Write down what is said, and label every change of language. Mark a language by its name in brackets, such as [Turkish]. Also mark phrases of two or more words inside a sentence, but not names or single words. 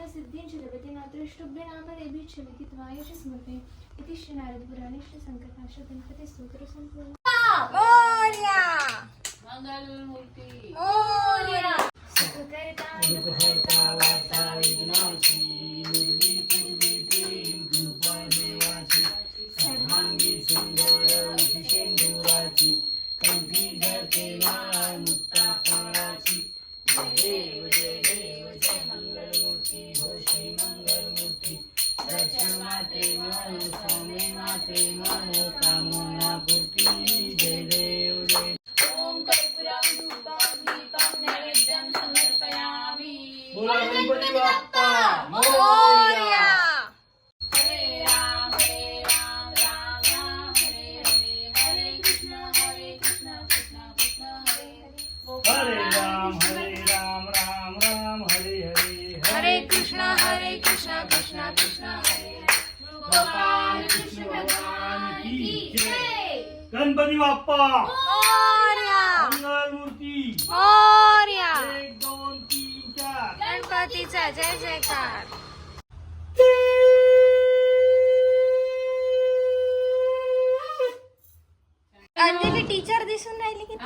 [Sanskrit] सिद्धिं च लभते नात्रष्टुभ्य नामरेभिच्छलति त्वायश स्मृते इति श्री नारदपुराणे श्री संकटाश गणपती स्तोत्र संपूर्ण. [Marathi] मोरया मंगलमूर्ती मोरया सुखकर्ता वार्ता विघ्नाची निर्वी पूर्वी रूपा देवाची सर्वांगी सुंदर विशेंदुराची कंठी धरते माळ मुक्ता फळाची. जय देव जय मंगलमूर्ती हो श्री मंगलमूर्ती दर्शन मात्रे मन स्वामी मात्रे मन कामना पूर्ती. जय देव जय. [Sanskrit] ओम कर्पूरं धूपं दीपं नैवेद्यं समर्पयामि. [Marathi] बोला गणपती बाप्पा मोरया. [Sanskrit] हरे राम राम राम हरे हरे हरे कृष्ण कृष्ण कृष्ण हरे हरे. हरे राम राम राम हरे हरे हरे कृष्ण कृष्ण कृष्ण हरे हरे. [Hindi] भगवान कृष्ण भगवान की जय. [Marathi] गणपती बाप्पा मोरया मंगलमूर्ती मोरया. 1 2 3 4 गणपतीचा जय जयकार. अंजली टीचर दिसून राहिली की?